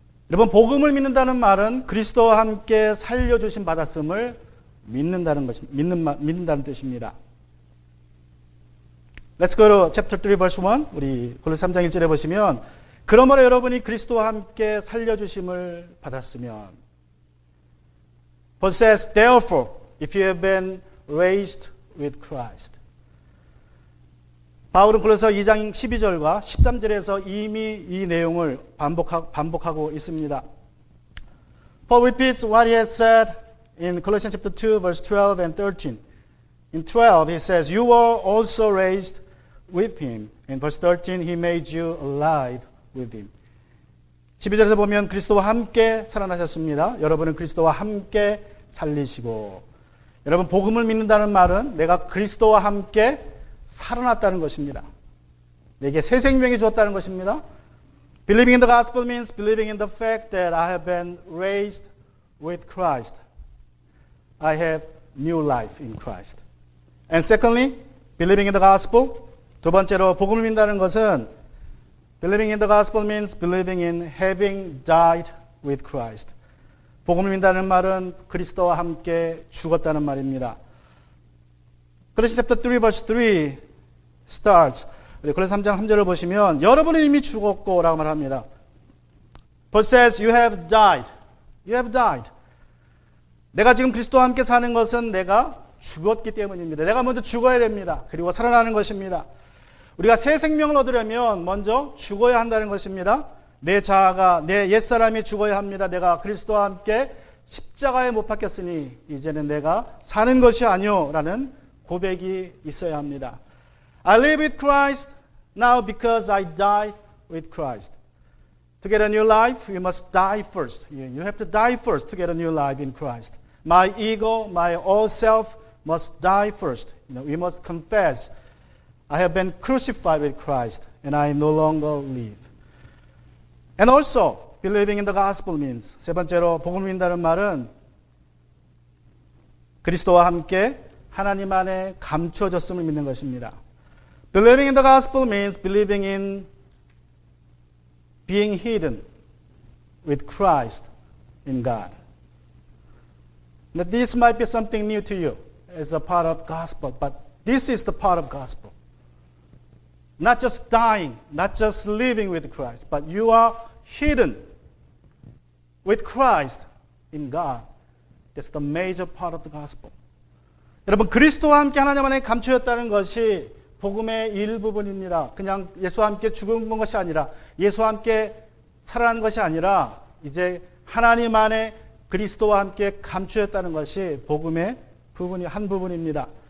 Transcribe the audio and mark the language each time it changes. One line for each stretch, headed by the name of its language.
Korean: 여러분, 복음을 믿는다는 말은 그리스도와 함께 살려주심 받았음을 믿는다는 뜻입니다.
English: Let's go to chapter 3 verse 1.
Korean: 우리 골로새 3장 1절에 보시면, 그러므로 여러분이 그리스도와 함께 살려주심을 받았으면,
English: Paul says, therefore, if you have been raised with Christ.
Korean: 바울은 골로새 2장 12절과 13절에서 이미 이 내용을 반복하고 있습니다.
English: Paul repeats what he has said in Colossians chapter 2 verse 12 and 13. In 12 he says, you were also raised with him. In verse 13 he made you alive with him.
Korean: 12절에서 보면 그리스도와 함께 살아나셨습니다. 여러분은 그리스도와 함께 살리시고. 여러분, 복음을 믿는다는 말은 내가 그리스도와 함께 살아났다는 것입니다. 내게 새 생명이 주었다는 것입니다.
English: Believing in the gospel means believing in the fact that I have been raised with Christ. I have new life in Christ. And secondly, believing in the gospel.
Korean: 두 번째로 복음을 믿는다는 것은
English: believing in the gospel means believing in having died with Christ.
Korean: 복음을 믿는다는 말은 그리스도와 함께 죽었다는 말입니다.
English: Colossians chapter 3 verse 3 starts.
Korean: 골로새 3장 3절을 보시면 여러분은 이미 죽었고 라고 말합니다.
English: Paul says you have died. You have died.
Korean: 내가 지금 그리스도와 함께 사는 것은 내가 죽었기 때문입니다. 내가 먼저 죽어야 됩니다. 그리고 살아나는 것입니다. 우리가 새 생명을 얻으려면 먼저 죽어야 한다는 것입니다. 내 자아가, 내 옛사람이 죽어야 합니다. 내가 그리스도와 함께 십자가에 못 박혔으니 이제는 내가 사는 것이 아니오 라는 고백이 있어야 합니다.
English: I live with Christ now because I died with Christ. To get a new life, you must die first. You have to die first to get a new life in Christ. My ego, my old self must die first. We must confess, I have been crucified with Christ and I no longer live. And also, believing in the gospel means,
Korean: 세 번째로 복음을 믿는다는 말은 그리스도와 함께 하나님 안에 감추어졌음을 믿는 것입니다.
English: Believing in the gospel means believing in being hidden with Christ in God. Now, this might be something new to you as a part of gospel, but this is the part of gospel. not just dying, not just living with Christ, but you are hidden with Christ in God. That's the major part of the gospel.
Korean: 여러분, 그리스도와 함께 하나님 안에 감추었다는 것이 복음의 일부분입니다. 그냥 예수와 함께 죽은 것이 아니라, 예수와 함께 살아난 것이 아니라, 이제 하나님 안에 그리스도와 함께 감추었다는 것이 복음의 한 부분입니다.